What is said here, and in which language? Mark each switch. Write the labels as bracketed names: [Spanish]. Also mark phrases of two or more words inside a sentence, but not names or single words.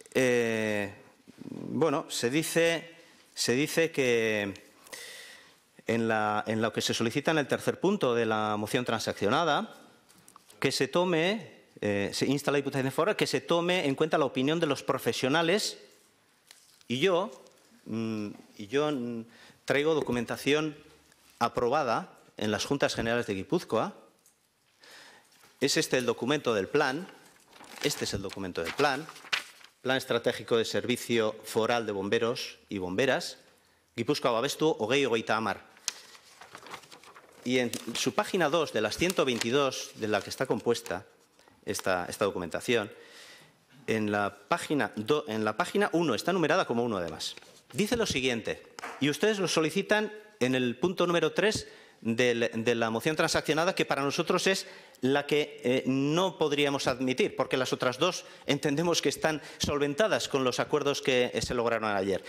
[Spanish] Se dice que en lo que se solicita en el tercer punto de la moción transaccionada, que se insta a la Diputación Foral que se tome en cuenta la opinión de los profesionales, y yo traigo documentación aprobada en las Juntas Generales de Guipúzcoa. Es este el documento del plan. Este es el documento del plan. Plan Estratégico de Servicio Foral de Bomberos y Bomberas. Gipuzkoa babestu 2030. Y en su página 2 de las 122 de la que está compuesta esta documentación, en la página 1, está numerada como 1 además. Dice lo siguiente, y ustedes lo solicitan en el punto número 3 de la moción transaccionada, que para nosotros es la que no podríamos admitir, porque las otras dos entendemos que están solventadas con los acuerdos que se lograron ayer.